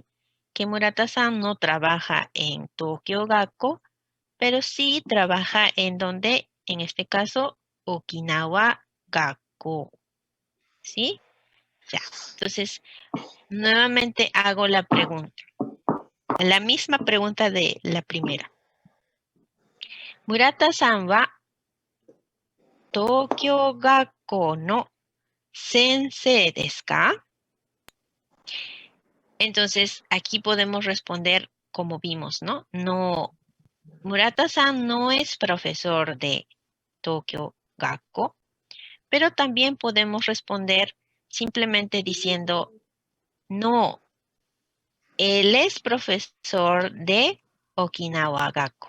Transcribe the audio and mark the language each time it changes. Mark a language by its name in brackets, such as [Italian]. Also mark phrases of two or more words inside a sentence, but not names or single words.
[Spanish] Que Murata-san no trabaja en Tokyo Gakko, pero sí trabaja en donde, en este caso, Okinawa Gakko. ¿Sí? Ya. Entonces, nuevamente hago la pregunta. La misma pregunta de la primera. [Japanese] 村田さんは東京学校の先生ですか? [Spanish] Entonces, aquí podemos responder como vimos, ¿no? No, Murata-san no es profesor de Tokyo Gakko, pero también podemos responder simplemente diciendo, no, él es profesor de Okinawa Gakko.